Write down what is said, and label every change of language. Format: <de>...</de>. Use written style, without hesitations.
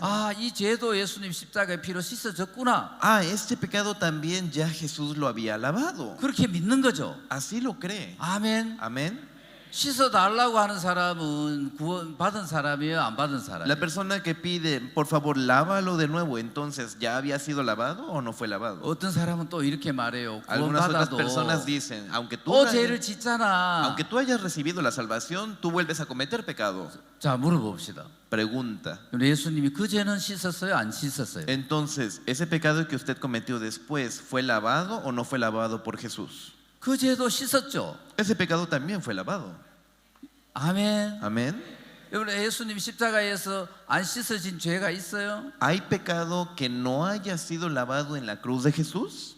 <ko>아, 이 죄도 예수님 십자가의 피로 씻어졌구나.</ko> <es>Este pecado también ya Jesús lo había lavado.</es> <ko>그렇게 믿는 거죠.</ko> <es>Así lo cree.</es> <ko>아멘.</ko> <es>Amén.</es> <ko>씻어 달라고 하는 사람은 구원 받은 사람이에요, 안 받은 사람이에요?</ko> <es>La persona que pide, por favor, lávalo de nuevo, entonces, ¿ya había sido lavado o no fue lavado?</es> <ko>어떤 사람은 또 이렇게 말해요. 구원</ko> <es>Algunas otras</es> <ko>받아도</ko> <es>personas dicen, aunque tú</es> <ko>또 죄를 짓잖아.</ko> <es>hayas recibido la salvación, tú vuelves a cometer pecado.</es> <ko>자, 물어봅시다.</ko> <es>Pregunta.</es> <ko>예수님이 그 죄는 씻었어요, 안 씻었어요?</ko> <es>Entonces, ¿ese pecado que usted cometió después fue lavado o no fue lavado por Jesús?</es> <ko>그 죄도 씻었죠.</ko> <es>Ese pecado también fue lavado.</es> <ko>아멘.</ko> <es>Amén.</es> <ko>여러분, 예수님 십자가에서 안 씻어진 죄가 있어요?</ko> <es>¿Hay pecado que no haya sido lavado en la cruz de Jesús?</es>